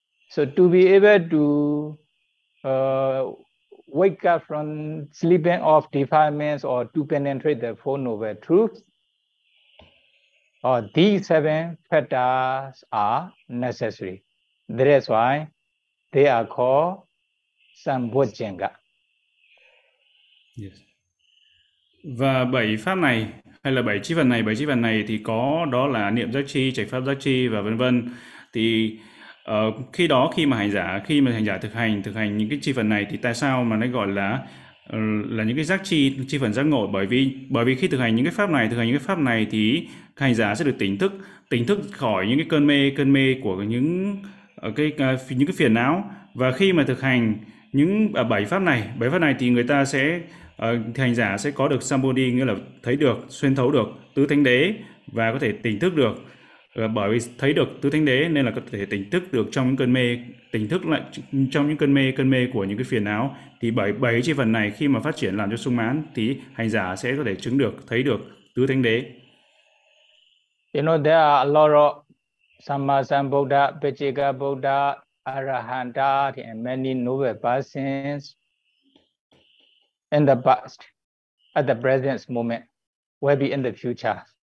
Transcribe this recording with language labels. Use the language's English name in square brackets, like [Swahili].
[English] So to be able to wake up from sleeping off defilements or to penetrate the four noble truths, or these seven fetters are necessary. That is why they are called Sambojanga. Yes. [Vietnamese] Và bảy pháp này, hay là bảy chi phần này thì có, đó là niệm giác chi, chánh pháp giác chi và vân vân. Thì khi đó khi mà hành giả thực hành những cái chi phần này, thì tại sao mà nó gọi là những cái giác chi, chi phần giác ngộ? Bởi vì khi thực hành những cái pháp này thì hành giả sẽ được tỉnh thức khỏi những cái cơn mê của những cái phiền não. Và khi mà thực hành những bảy pháp này thì người ta sẽ hành giả sẽ có được Sambodhi, nghĩa là thấy được, xuyên thấu được tứ thánh đế và có thể tỉnh thức được. Bởi vì thấy được tứ thánh đế nên là có thể tỉnh thức được trong những cơn mê, tỉnh thức lại trong những cơn mê của những cái phiền não. Thì bởi bảy chi phần này khi mà phát triển làm cho sung mãn thì hành giả sẽ có thể chứng được, thấy được tứ thánh đế. [English] You know, there are a lot of Sammasambuddha, Pichika Buddha, Arahanta, and many noble persons in the past, at the present moment, will be in the future.